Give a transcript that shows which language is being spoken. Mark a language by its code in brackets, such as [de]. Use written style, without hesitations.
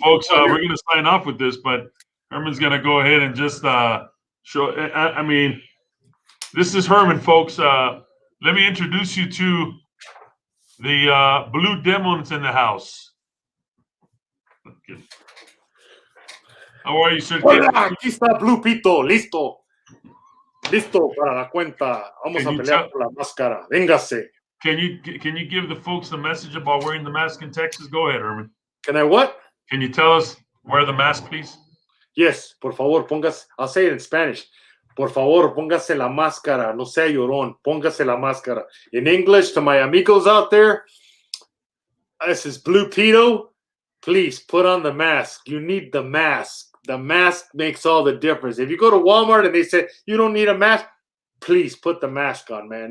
[en] Folks, we're going to sign off with this, but Herman's going to go ahead and just show. I mean, this is Herman, folks. Let me introduce you to the Blue Demons in the house. Okay. How are you, sir? [es] Hola, aquí está Blue Pito, listo para la cuenta. Vamos a pelear por la máscara. Véngase. [en] Can you give the folks the message about wearing the mask in Texas? Go ahead, Herman. Can I what? Can you tell us wear the mask, please? Yes, [es] por favor, póngase. [en] I'll say it in Spanish. [es] Por favor, póngase la máscara. No sea llorón. Póngase la máscara. [en] In English, to my amigos out there, this is Blue Pito. Please put on the mask. You need the mask. The mask makes all the difference. If you go to Walmart and they say you don't need a mask, please put the mask on, man.